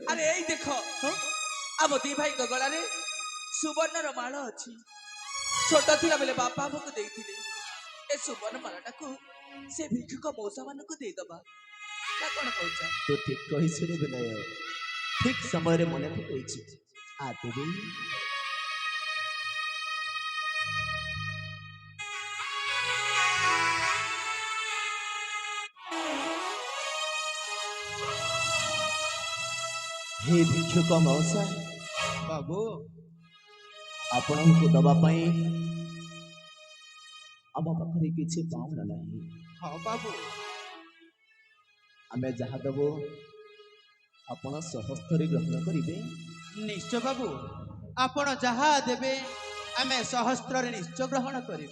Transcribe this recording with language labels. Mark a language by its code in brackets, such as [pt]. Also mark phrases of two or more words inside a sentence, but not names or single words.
[or] ଆରେ ଏଇ ଦେଖ ଆମ ଦି ଭାଇଙ୍କ ଗଳାରେ ସୁବର୍ଣ୍ଣର ମାଳ ଅଛି ଛୋଟ ଥିଲା ବେଳେ ବାପା ଆମକୁ ଦେଇଥିଲେ ଏ ସୁବର୍ଣ୍ଣ ମାଳଟାକୁ ସେ ଭିକ୍ଷୁକ ମଉସା ମାନଙ୍କୁ ଦେଇଦବା ନା କଣ କହୁଛ ତୁ ଠିକ କହିଛୁ ରେ ବିନୟ ଠିକ ସମୟରେ ମନେ ପକେଇଛି ଆ ଦେବି ହେ ଭିକ୍ଷୁକ ମଉସା ବାବୁ ଆପଣଙ୍କୁ ଦବା ପାଇଁ ଆମ ପାଖରେ କିଛି ପାଉଣା ନାହିଁ ହଁ ବାବୁ ଆମେ ଯାହା ଦେବୁ ଆପଣ ସହସ୍ତରେ ଗ୍ରହଣ କରିବେ ନିଶ୍ଚୟ ବାବୁ ଆପଣ ଯାହା ଦେବେ ଆମେ ସହସ୍ରରେ ନିଶ୍ଚୟ ଗ୍ରହଣ କରିବୁ